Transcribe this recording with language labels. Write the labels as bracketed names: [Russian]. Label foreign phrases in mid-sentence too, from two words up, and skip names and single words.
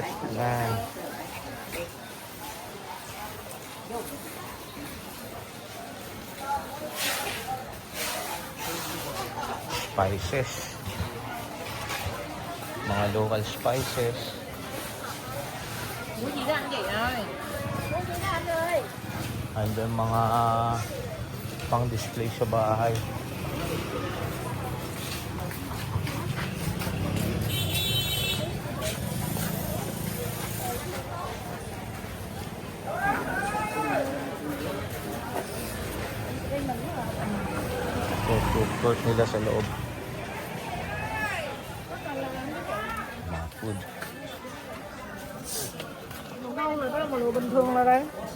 [Filipino] Yan. Spices. Mga [English] local spices. [Vietnamese] ra ăn gì ơi. Mua gì ra anh ơi. [Filipino] Andun mga pang display sa bahay. So, [English] food court [Filipino] nila sa loob. Mga food. [Vietnamese] Màu nâu này đó là màu bình thường là đây.